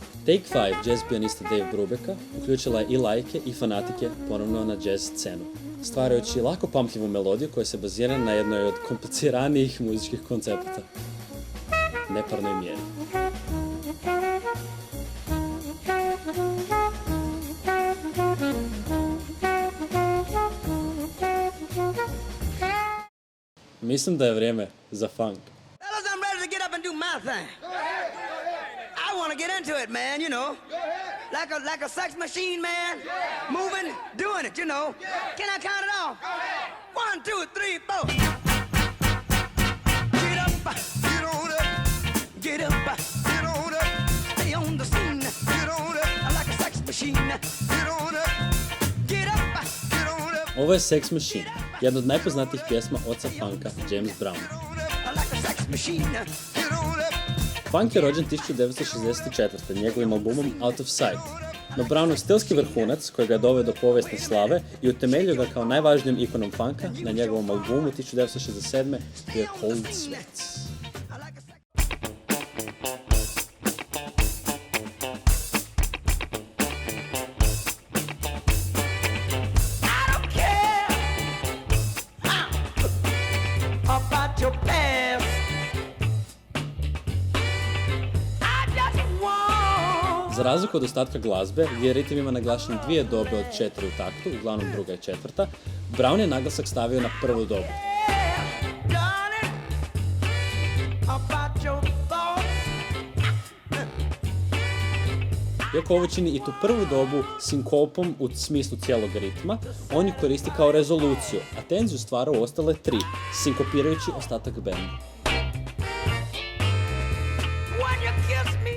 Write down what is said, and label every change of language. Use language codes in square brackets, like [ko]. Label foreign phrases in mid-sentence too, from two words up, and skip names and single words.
[hr] Take 5 jazz pijanista Dave Brubecka uključila je i laike i fanatike ponovno na jazz scenu, stvarajući lako pamtljivu melodiju koja se bazira na jednoj od kompliciranijih muzičkih koncepata, neparnoj mjeri. Mislim da je vrijeme za funk. [en] Fellas, I'm ready to get up and do my thing. I want to get into it, man, you know. Like a sex machine, man. Moving, doing it, you know. Can I count it off? 1, 2, 3, 4. Get up, get on up. Get up, get on up. Stay on the scene. Get on up. Like a sex machine. Get on up. Get up, get on up. [hr] Ovo je Sex Machine, jedna od najpoznatijih pjesma oca funka, James Brown. [en] Like a sex machine. Get on up. [hr] Funk je rođen 1964. njegovim albumom Out of Sight, no Brownov stilski vrhunac koji ga je doveo do povijesne slave i utemeljio ga kao najvažnijim ikonom funka na njegovom albumu 1967. je Cold Sweats. [en] About your past, I just want. [hr] Za razliku od ostatka glazbe, gdje je ritam ima naglašen 2 dobe od 4 u taktu, uglavnom 2. i 4., Brown je naglasak stavio na prvu dobu. [en] Darling, about your thoughts. [hr] Iako ovo čini i tu prvu dobu sinkopom u smislu cijelog ritma, on ju koristi kao rezoluciju, a tenziju stvara u ostale 3, sinkopirajući ostatak benda. [en] When you kiss me,